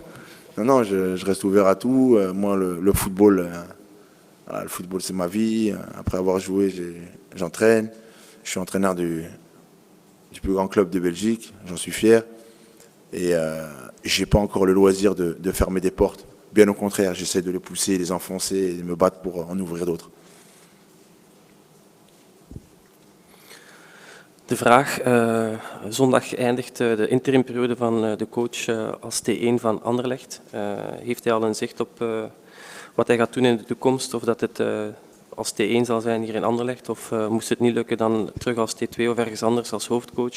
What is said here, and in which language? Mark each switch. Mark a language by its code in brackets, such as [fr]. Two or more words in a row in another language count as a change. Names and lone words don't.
[fr] Non, je reste ouvert à tout. Moi, le football, voilà, le football c'est ma vie. Après avoir joué, j'entraîne. Je suis entraîneur du plus grand club de Belgique. J'en suis fier. Et j'ai pas encore le loisir de fermer des portes. Bien au contraire, j'essaie de les pousser, les enfoncer et de me battre pour en ouvrir d'autres. [nl] De vraag, zondag eindigt de interimperiode van de coach als T1 van Anderlecht. Heeft hij al een zicht op wat hij gaat doen in de toekomst? Of dat het als T1 zal zijn hier in Anderlecht? Of moest het niet lukken dan terug als T2 of ergens anders als hoofdcoach?